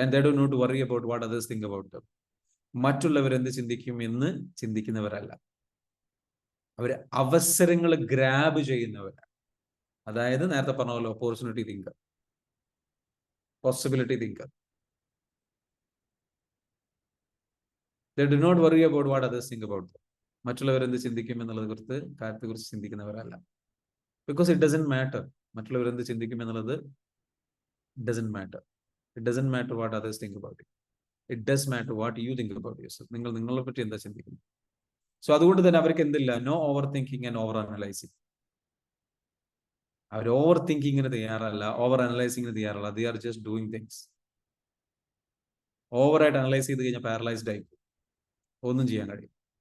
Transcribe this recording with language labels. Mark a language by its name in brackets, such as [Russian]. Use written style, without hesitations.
[English] And they do not worry about what others think about them. [Malayalam] മറ്റുള്ളവരെന്ത് ചിന്തിക്കും എന്ന് ചിന്തിക്കുന്നവരല്ല. അവർ അവസരങ്ങൾ grab ചെയ്യുന്നവരാണ്. അതായത് നേരത്തെ പറഞ്ഞ പോലെ opportunity thinker, possibility thinker. [English] They do not worry about what others think about them. [Malayalam] മറ്റുള്ളവരെന്ത് ചിന്തിക്കും എന്നുള്ളത് കാര്യത്തെക്കുറിച്ച് ചിന്തിക്കുന്നവരല്ല. [English] Because it doesn't matter. [Malayalam] മറ്റുള്ളവരെന്ത് ചിന്തിക്കും എന്നുള്ളത് [English] Doesn't matter. It doesn't matter what others think about you. It does matter what you think about yourself. [Malayalam] നിങ്ങൾ നിങ്ങളെ പറ്റി എന്താ ചിന്തിക്കുന്നത്? സോ അതുകൊണ്ട് തന്നെ അവർക്ക് എന്തില്ല? [English] No over thinking and over analysing. [Malayalam] Our over തിങ്കിങ്ങിന് തയ്യാറല്ല, ഓവർ അനലൈസിങ്ങിന് തയ്യാറല്ല. [English] They are just doing things. [Malayalam] ഓവറായിട്ട് അനലൈസ് ചെയ്ത് കഴിഞ്ഞാൽ പാരലൈസ്ഡ് ആയി ഒന്നും ചെയ്യാൻ കഴിയും.